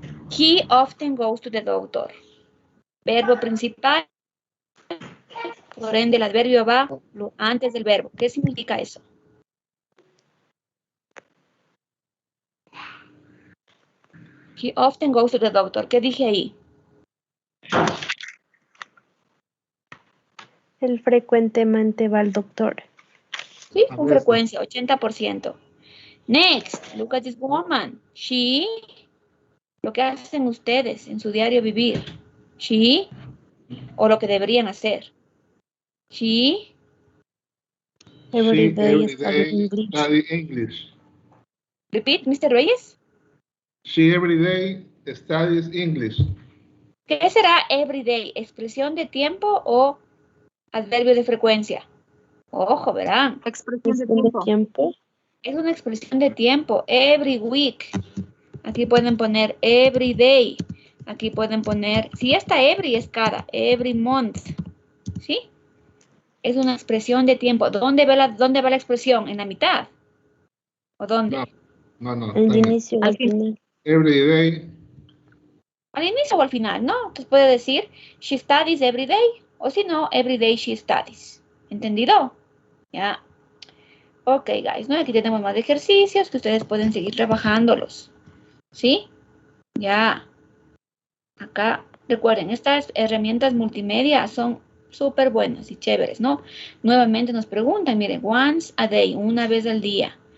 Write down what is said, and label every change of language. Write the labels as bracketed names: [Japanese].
[English] He often goes to the doctor. [Spanish] Verbo principal. Por ende, el adverbio va antes del verbo. ¿Qué significa eso? [English] He often goes to the doctor. [Spanish] ¿Qué dije ahí? Él frecuentemente va al doctor. Sí, con frecuencia, [English] 80%. Next, look at this woman. [Spanish] She, lo que hacen ustedes en su diario vivir. She, o lo que deberían hacer. [English] She, Every day study study English. English. Repeat, Mr. Reyes. She every day studies English. [Spanish] ¿Qué será everyday? ¿Expresión de tiempo o adverbio de frecuencia? Ojo, verán. Expresión de tiempo. Es una expresión de tiempo. [English] Every week. [Spanish] Aquí pueden poner [English] every day. [Spanish] Aquí pueden poner, si está every es cada, [English] every month. [Spanish] ¿Sí? Es una expresión de tiempo. ¿Dónde va la expresión? ¿En la mitad? ¿O dónde? No. Al inicio, al final. [English] Every day. [Spanish] Al inicio o al final, ¿no? Entonces puede decir, [English] she studies every day. [Spanish] O si no, [English] every day she studies. [Spanish] ¿Entendido? Ya. [English] Ok, guys, [Spanish] ¿no? Aquí tenemos más ejercicios que ustedes pueden seguir trabajándolos. ¿Sí? Ya. Acá, recuerden, estas herramientas multimedia son súper buenas y chéveres, ¿no? Nuevamente nos preguntan, miren, [English] once a day, [Spanish] una vez al día.